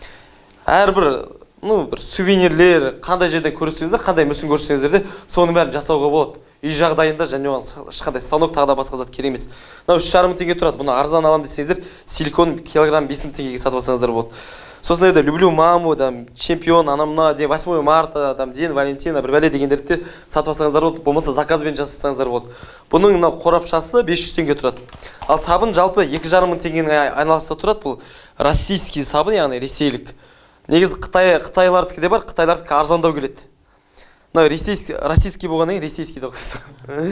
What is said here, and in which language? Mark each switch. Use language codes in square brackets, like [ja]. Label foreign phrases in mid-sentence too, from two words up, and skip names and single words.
[kk] Әрбір бір сувенирлер қандай жерден көрсеңіздер, қандай мүсін көрсеңіздер де соның бәрін жасауға болады. Үй жағдайында және оған ешқандай станок тағы да басқа зат керек емес. Мынау 3,5 теңге тұрады. Бұны арзан алам десеңіздер, силикон килограмм 5000 теңгеге сатып алсаңыздар болады. Сосын жерде [ru] люблю маму, [kk] чемпион, анамна, [ru] 8 марта, день Валентина, [kk] бір бәле дегендерді сатып алсаңыздар болады. Болмаса заказбен жасасаңыздар болады. Бұның мынау қорапшасы 500 теңге тұрады. Ал сабын жалпы 2,5 теңгенің айналасында тұрады. Бұл российский сабын, яғни ресейлік. Негізі қытайлардікі де бар, қытайлардікі арзандау келеді. Мынау российский болғаннан кейін, российский де қойсың.